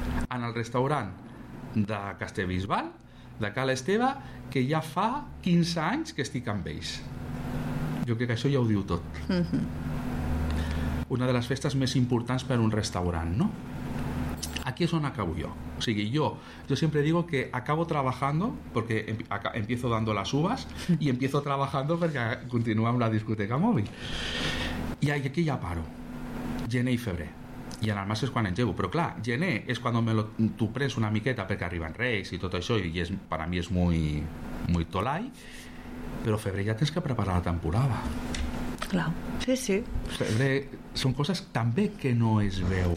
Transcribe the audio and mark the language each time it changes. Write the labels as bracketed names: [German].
[Catalan] En el restaurant de Castellbisbal, de Cala Esteve, que ja fa 15 anys que estic amb ells. Jo crec que això ja ho diu tot. Una de les festes més importants per a un restaurant, no? Aquí és on acabo jo. O sigui, jo sempre [Spanish] digo que acabo trabajando porque empiezo dando las uvas y empiezo trabajando porque continúo amb la discoteca mòbil. [Catalan] I aquí ja paro. Gener i febrer. I en el març és quan engego. Però clar, gener és quan t'ho prens una miqueta perquè arriben Reis i tot això i per a mi és [Spanish] muy, muy tolai. [Catalan] Però febrer ja tens que preparar la temporada. Clar, sí. Febrer són coses també que no es veuen.